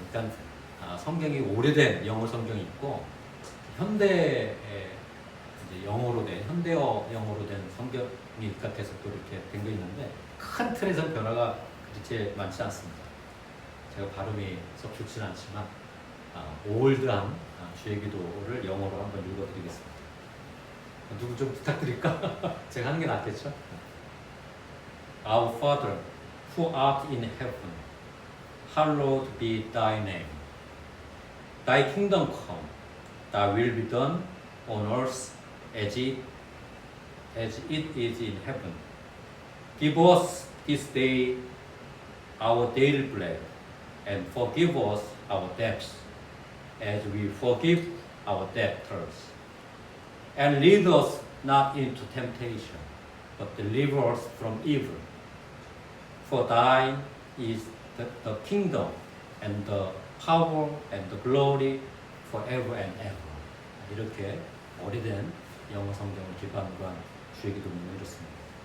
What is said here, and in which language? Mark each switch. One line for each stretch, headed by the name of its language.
Korean: 그러니까 성경이 오래된 영어 성경이 있고 현대에 이제 영어로 된 현대어 영어로 된 성경이 입각해서 또 이렇게 된 게 있는데 큰 틀에서 변화가 그렇게 많지 않습니다. 제가 발음이 썩 좋지는 않지만 올드한 주의 기도를 영어로 한번 읽어드리겠습니다. 누구 좀 부탁드릴까? 제가 하는 게 낫겠죠?
English: Our Father, who art in heaven, hallowed be thy name. Thy kingdom come, thy will be done on earth as it is in heaven. Give us this day our daily bread, and forgive us our debts, as we forgive our debtors. And lead us not into temptation, but deliver us from evil. For thine is the kingdom, and the power, and the glory, forever and ever.
Korean: 이렇게 오래된 영어 성경을 기반으로 한 주의 기도문은 이렇습니다.